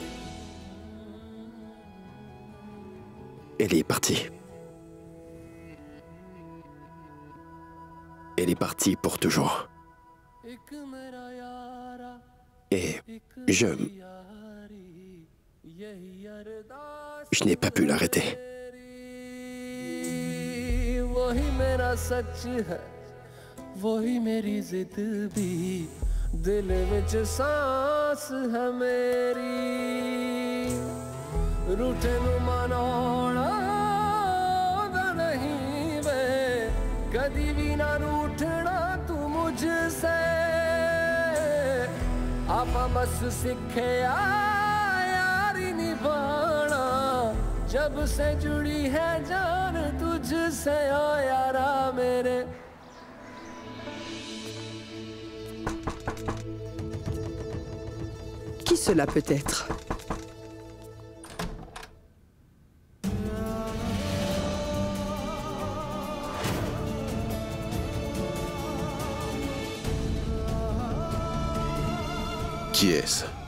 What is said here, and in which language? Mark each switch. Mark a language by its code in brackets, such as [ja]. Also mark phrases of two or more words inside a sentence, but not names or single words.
[fr] Elle est partie. Elle est partie pour toujours. Et je n'ai pas pu l'arrêter. [hi] वही मेरी जिद भी [pa] ਦਿਲ ਵਿਚ [hi] सांस है मेरी [pa] ਰੂਠੇ ਨੂੰ [hi] मनाना नहीं [pa] ਵੇ ਕਦੀ [hi] भी ना रूठना तू मुझसे आपा बस सीखे यारी निभाना जब से जुड़ी है जान तुझसे ओ यारा मेरे [fr] Qui cela peut être? Qui est-ce?